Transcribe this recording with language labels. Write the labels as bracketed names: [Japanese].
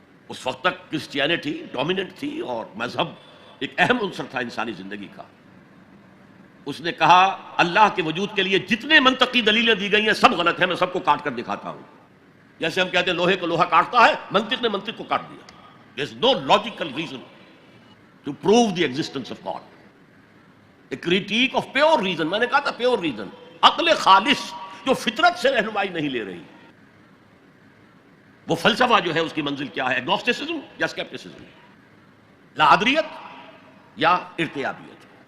[Urdu] اس وقت تک Christianity dominant تھی اور مذہب ایک اہم عنصر تھا انسانی زندگی کا. اس نے کہا اللہ کے وجود کے لیے جتنے منطقی دلیلیں دی گئی ہیں سب غلط ہیں، میں سب کو کاٹ کر دکھاتا ہوں. جیسے ہم کہتے ہیں لوہے کو لوہا کاٹتا ہے، منطق نے منطق کو کاٹ دیا. [English] There is no logical reason to prove the existence of God. A critique of pure reason. [Urdu] میں نے کہا تھا پیور ریزن، عقل خالص جو فطرت سے رہنمائی نہیں لے رہی. وہ فلسفہ جو ہے اس کی منزل کیا ہے؟ ایگنوسٹسزم یا اسکیپٹسزم، لاعدریت یا ارتیابیت.